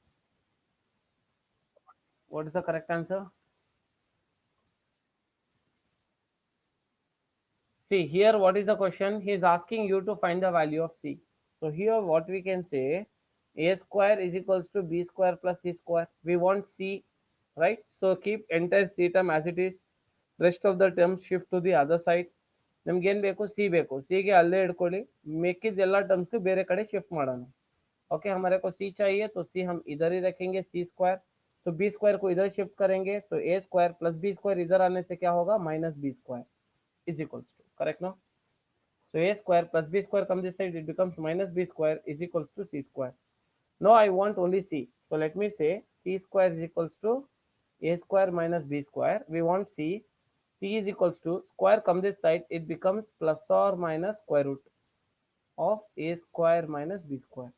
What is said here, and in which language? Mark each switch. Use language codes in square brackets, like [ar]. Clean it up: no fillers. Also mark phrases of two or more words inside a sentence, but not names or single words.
[en] What is the correct answer? See here, what is the question? He is asking you to find the value of c. So here what we can say, a square is equals to b square plus c square. We want c, right? So keep entire c term as it is. Rest of the terms shift to the other side. [kn] ನಮ್ಗೆ ಏನ್ ಬೇಕು, ಸಿ ಬೇಕು. ಸಿಗೆ ಅಲ್ಲೇ ಇಟ್ಕೊಳ್ಳಿ, ಮಿಕ್ಕಿದ ಎಲ್ಲ ಟರ್ಮ್ಸ್ ಬೇರೆ ಕಡೆ ಶಿಫ್ಟ್ ಮಾಡೋಣ. [hi] ओके, हमारे को सी चाहिए तो सी हम इधर ही रखेंगे, [en] c square. [hi] तो [en] b square [hi] को इधर शिफ्ट करेंगे, तो [en] a square plus b square [hi] इधर आने से क्या होगा, [en] minus b square is equals to, correct [hi] ना. [en] So a square plus b square comes this side, it becomes minus b square is equals to c square. Now I want only c. So let me say c square is equals to a square minus b square. We want c. C is equals to square come this side, it becomes plus or minus square root of a square minus b square.